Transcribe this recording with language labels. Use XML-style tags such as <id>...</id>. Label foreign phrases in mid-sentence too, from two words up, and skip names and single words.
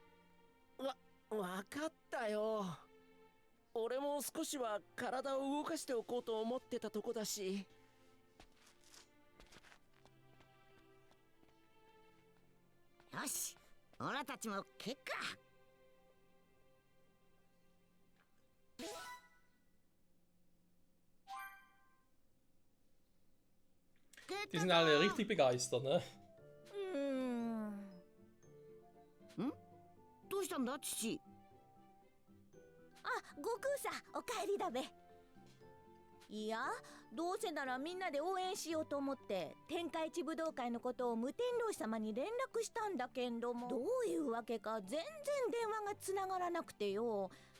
<ja>わかったよ。俺も少しは体を動かしておこうと思ってたとこだし。よし、オラたちも結果。</ja> <de>Die sind alle richtig begeistert, ne?</de> <ja>どうしたんだ父。あ、悟空さん、お帰りだべ。いや、どうせならみんなで応援しようと思って天下一武道会のことを無天老師様に連絡したんだけんども、どういうわけか全然電話がつながらなくてよ。</ja>